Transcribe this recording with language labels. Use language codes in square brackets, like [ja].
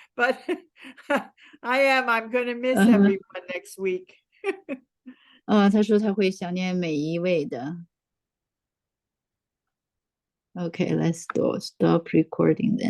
[en] But I'm going to miss everyone next week. [zh] 他说他会想念每一位的。 [en] Okay, let's stop recording then.